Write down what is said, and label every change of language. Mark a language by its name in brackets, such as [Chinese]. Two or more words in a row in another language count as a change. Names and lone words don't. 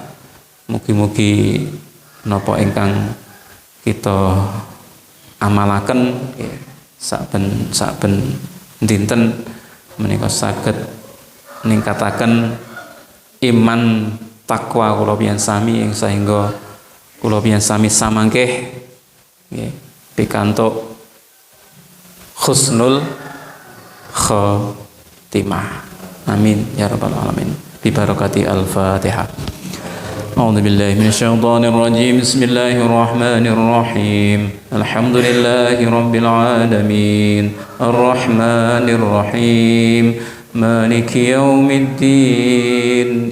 [Javanese] Mugi-mugi napa ingkang kita amalaken saben dinten menika saged ningkataken iman takwa kula pian sami ing saengga kula pian sami samangke nggih pikantuk [Arabic] حسن الخاتمة. آمين يا رب العالمين. ببركة الفاتحة. أعوذ بالله من الشيطان الرجيم. بسم الله الرحمن الرحيم. الحمد لله رب العالمين. الرحمن الرحيم. مالك يوم الدين.